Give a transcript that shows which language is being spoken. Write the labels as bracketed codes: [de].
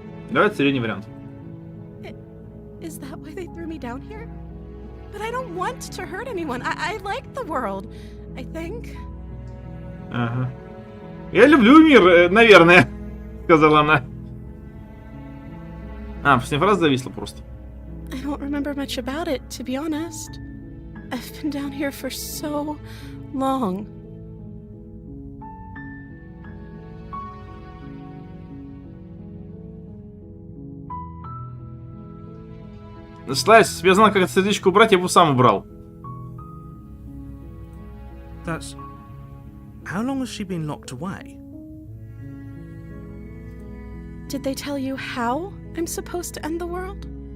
[ru] Давайте средний вариант. [en] Is that why they threw me down here? But I don't want to hurt anyone. I like the world, I think. [ru] Ага. Я люблю мир, наверное, сказала она. А, последняя фраза зависла просто. [en] I don't remember much about it, to be honest. I've been down here for so long. [ru] Слайс, если бы я знал, как это сердечко убрать, я бы сам убрал. [en] That's... How long has she been locked away? Did they tell you how I'm supposed to end the world?